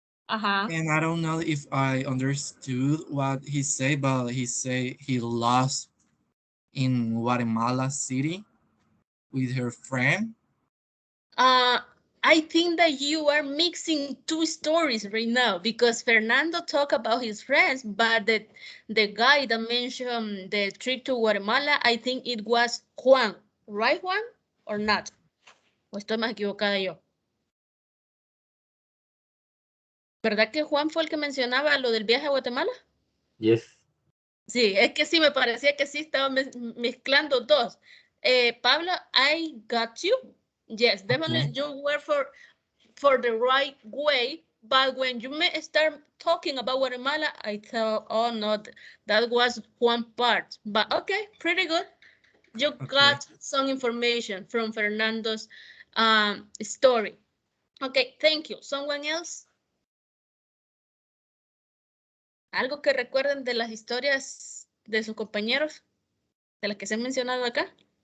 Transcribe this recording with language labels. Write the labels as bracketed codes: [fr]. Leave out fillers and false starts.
[en] And I don't know if I understood what he said, but he said he lost in Guatemala City with her friend. I think that you are mixing two stories right now because Fernando talked about his friends, but the guy that mentioned the trip to Guatemala, I think it was Juan. Right, Juan? Or not? [es] ¿O estoy más equivocada yo? ¿Verdad que Juan fue el que mencionaba lo del viaje a Guatemala? [en] Yes. [es] Sí, es que sí, me parecía que sí estaba mezclando dos. [en] Pablo, I got you. Yes, definitely Okay. you were for the right way, but when you start talking about Guatemala, I thought, oh no, that was one part. But okay, pretty good. You Okay. got some information from Fernando's story. Okay, thank you. Someone else? [es] ¿Algo que recuerden de las historias de sus compañeros? De las que se han mencionado acá.